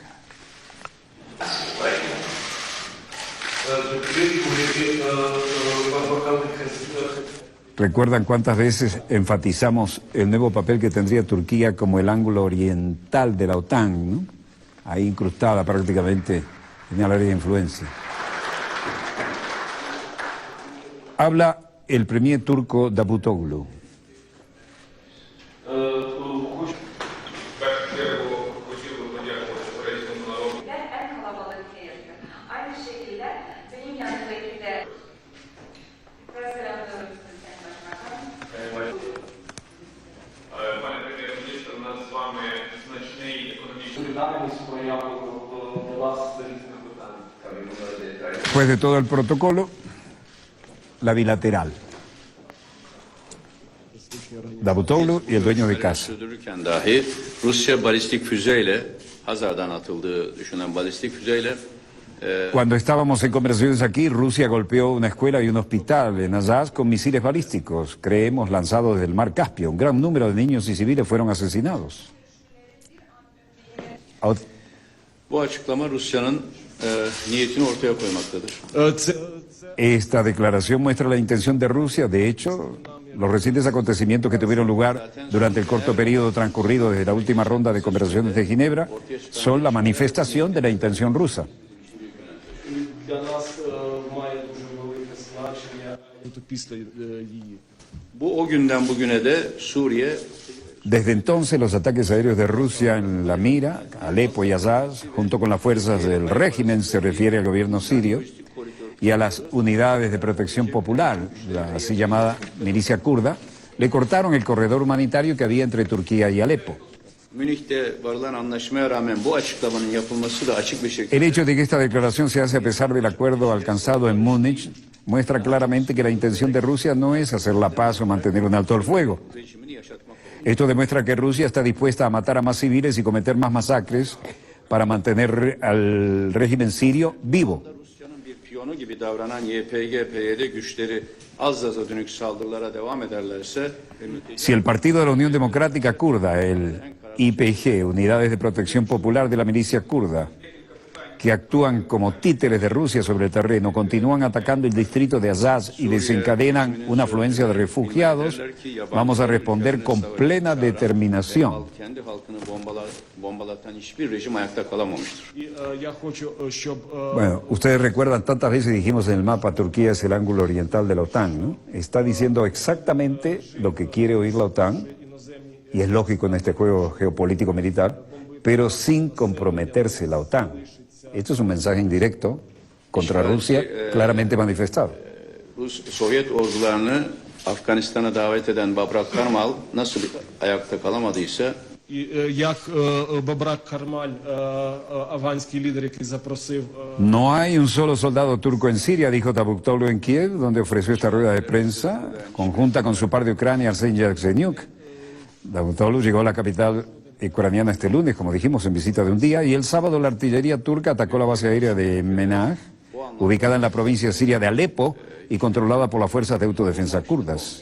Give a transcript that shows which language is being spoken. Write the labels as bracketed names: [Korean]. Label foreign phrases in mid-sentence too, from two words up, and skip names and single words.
[Spanish] ¿Recuerdan cuántas veces enfatizamos el nuevo papel que tendría Turquía como el ángulo oriental de la OTAN, ¿no? Ahí incrustada prácticamente en el área de influencia. Habla el premier turco Davutoglu. [Turkish] Aynı şekilde benim yanımdaki de [Ukrainian] Пане прем'єр-міністр, у нас з вами значний економічний [Spanish] Después de todo el protocolo, la bilateral. Davutoglu y el dueño de casa. [Turkish] Sürdürürken dahi Rusya balistik füzeyle Hazar'dan atıldığı düşünen balistik füzeyle [Spanish] Cuando estábamos en conversaciones aquí, Rusia golpeó una escuela y un hospital en Azaz con misiles balísticos, creemos lanzados desde el mar Caspio. Un gran número de niños y civiles fueron asesinados. [Turkish] bu açıklama Rusya'nın niyetini ortaya koymaktadır. [Spanish] Esta declaración muestra la intención de Rusia. De hecho, los recientes acontecimientos que tuvieron lugar durante el corto periodo transcurrido desde la última ronda de conversaciones de Ginebra son la manifestación de la intención rusa. [Turkish] Bu o günden bugüne de Suriye [Spanish] Desde entonces, los ataques aéreos de Rusia en la mira, Alepo y Azaz, junto con las fuerzas del régimen, se refiere al gobierno sirio, y a las unidades de protección popular, la así llamada milicia kurda, le cortaron el corredor humanitario que había entre Turquía y Alepo. [Turkish] Münih'te varılan anlaşmaya rağmen bu açıklamanın yapılması da açık bir şekilde [Spanish] El hecho de que esta declaración se hace a pesar del acuerdo alcanzado en Múnich muestra claramente que la intención de Rusia no es hacer la paz o mantener un alto el fuego. [Turkish] rejimini yaşatmak. [Spanish] Esto demuestra que Rusia está dispuesta a matar a más civiles y cometer más masacres para mantener al régimen sirio vivo. [Turkish] Rusya'nın bir piyonu gibi davranan YPG-PYD güçleri Azaz'a dönük saldırılara devam ederlerse [Spanish] Si el Partido de la Unión Democrática Kurda, el YPG, Unidades de Protección Popular de la milicia kurda, que actúan como títeres de Rusia sobre el terreno, continúan atacando el distrito de Azaz y desencadenan una afluencia de refugiados, vamos a responder con plena determinación. [Turkish] kendi halkını bombalatan hiçbir rejim ayakta kalamamıştır. [Spanish] Bueno, ustedes recuerdan, tantas veces dijimos en el mapa, Turquía es el ángulo oriental de la OTAN, ¿no? Está diciendo exactamente lo que quiere oír la OTAN, y es lógico en este juego geopolítico militar, pero sin comprometerse la OTAN. Esto es un mensaje indirecto contra Rusia, claramente manifestado. [Turkish] Sovyet ordularını Afganistan'a davet eden Babrak Karmal nasıl ayakta kalamadıysa [Ukrainian] Як Бабрак Кармаль, афганський лідер, який запросив [Spanish] No hay un solo soldado turco en Siria, dijo Davutoglu en Kiev, donde ofreció esta rueda de prensa conjunta con su par de Ucrania, Arsen Yatsenyuk. Davutoglu llegó a la capital ucraniana este lunes, como dijimos, en visita de un día, y el sábado la artillería turca atacó la base aérea de Menaj, ubicada en la provincia siria de Alepo y controlada por las fuerzas de autodefensa kurdas.